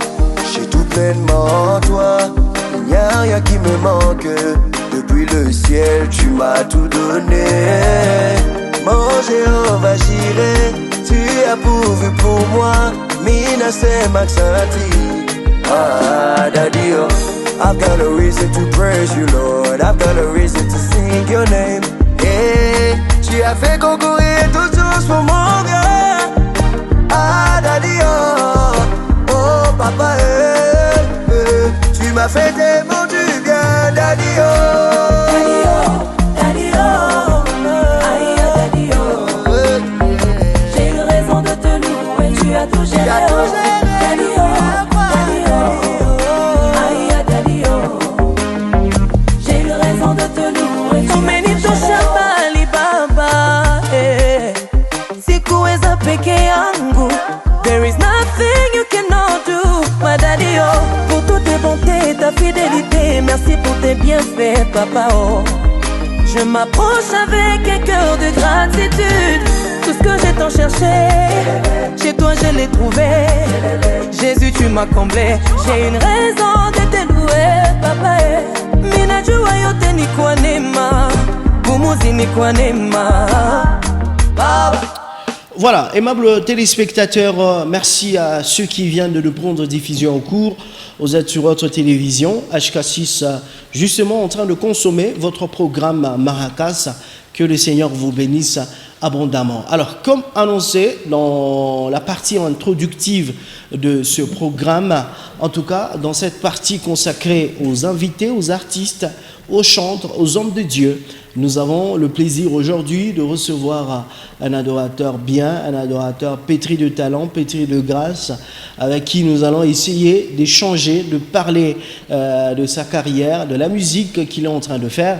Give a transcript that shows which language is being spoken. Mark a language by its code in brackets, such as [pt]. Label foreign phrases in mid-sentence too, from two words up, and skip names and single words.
[fr] J'ai tout pleinement en toi, il n'y a rien qui me manque. Depuis le ciel, tu m'as tout donné. Mon Jéhovah Jireh, tu as pourvu pour moi. Mina c'est Maxanti. [en] Ah, daddy, oh, I've got a reason to praise you, Lord. I've got a reason to sing your name. [fr] Hey, tu as fait concourir toutes choses pour mon bien. Ah, daddy, oh, oh, papa, tu m'as fait tellement du bien, daddy, oh. Daddy, oh, aïe, daddy, oh. J'ai eu raison de te louer, tu as tout géré, oh. Daddy, oh, aïe, daddy, oh. J'ai eu raison de te louer, tu as tout géré, [sw] Baba, sikuweza peke yangu. [en] There is nothing you cannot do, my daddy, oh. [fr] Pour toutes tes bontés, ta fidélité, merci pour tes bienfaits, papa, oh. Je m'approche avec un cœur de gratitude. Tout ce que j'ai tant cherché, chez toi je l'ai trouvé. Jésus, tu m'as comblé. J'ai une raison de te louer, papa. [sw] Minajua yote ni kwa neema, gumuzi ni kwa neema, baba. [fr] Voilà, aimables téléspectateurs, merci à ceux qui viennent de nous prendre diffusion en cours. Vous êtes sur votre télévision, HK6, justement en train de consommer votre programme Maracas. Que le Seigneur vous bénisse abondamment. Alors, comme annoncé dans la partie introductive de ce programme, en tout cas dans cette partie consacrée aux invités, aux artistes, aux chantres, aux hommes de Dieu, nous avons le plaisir aujourd'hui de recevoir un adorateur bien, un adorateur pétri de talent, pétri de grâce, avec qui nous allons essayer d'échanger, de parler de sa carrière, de la musique qu'il est en train de faire.